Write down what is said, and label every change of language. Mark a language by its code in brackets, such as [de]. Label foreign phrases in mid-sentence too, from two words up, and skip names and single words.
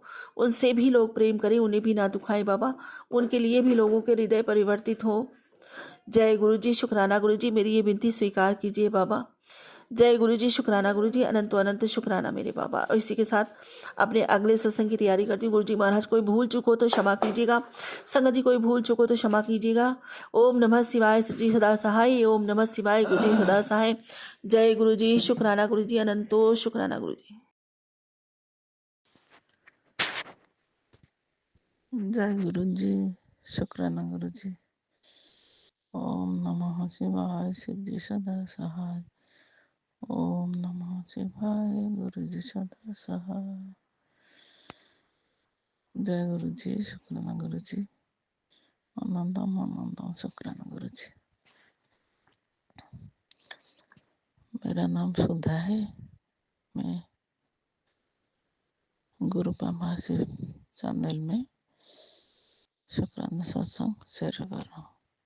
[hi] उनसे भी लोग प्रेम करें, उन्हें भी ना दुखाएं बाबा, उनके लिए भी लोगों के हृदय परिवर्तित हो। जय गुरु जी, शुक्राना गुरु जी, मेरी ये विनती स्वीकार कीजिए बाबा। जय गुरु जी, शुक्राना गुरु जी, अनंत अनंत शुक्राना मेरे बाबा। और इसी के साथ अपने अगले सत्संग की तैयारी करती हूँ। गुरु जी महाराज कोई भूल चूक हो तो क्षमा कीजिएगा, संगत जी कोई भूल चूक हो तो क्षमा कीजिएगा। ओम नमः शिवाय, शिव जी सदा सहाय। ओम नमः शिवाय, गुरु जी सदा सहाय। जय गुरु जी, शुक्राना गुरु जी, अनंतो शुक्राना गुरु जी। जय गुरु जी, शुक्राना गुरु जी। ओम नमः शिवाय, शिव जी सदा सहाय। ओम नमः शिवाय, गुरु जी सदा सहाय। जय गुरु जी, शुक्राना गुरु जी, आनंदम आनंदम शुक्राना गुरु जी। मेरा नाम सुधा है। मैं गुरु पामासी चैनल में शुक्राना सत्संग शेयर कर रहा हूँ।